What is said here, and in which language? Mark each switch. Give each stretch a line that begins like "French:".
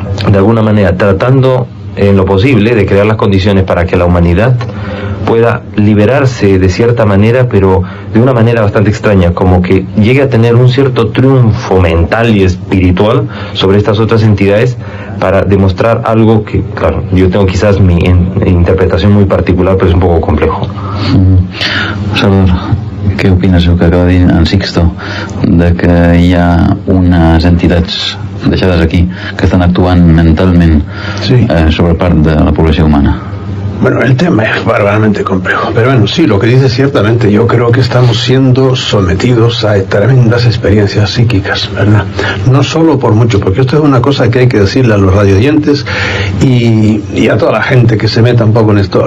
Spanish: de alguna manera tratando en lo posible de crear las condiciones para que la humanidad pueda liberarse de cierta manera, pero de una manera bastante extraña, como que llegue a tener un cierto triunfo mental y espiritual sobre estas otras entidades para demostrar algo que, claro, yo tengo quizás mi interpretación muy particular, pero es un poco complejo.
Catalan: Salvador, què opines del que acaba de dir en Sixto, de que hi ha unes entitats deixades aquí que estan actuant mentalment sobre part de la població humana?
Spanish: Bueno, el tema es bárbaramente complejo, pero bueno, sí, lo que dice ciertamente, yo creo que estamos siendo sometidos a tremendas experiencias psíquicas, ¿verdad? No solo por mucho, porque esto es una cosa que hay que decirle a los radioyentes y a toda la gente que se meta un poco en esto.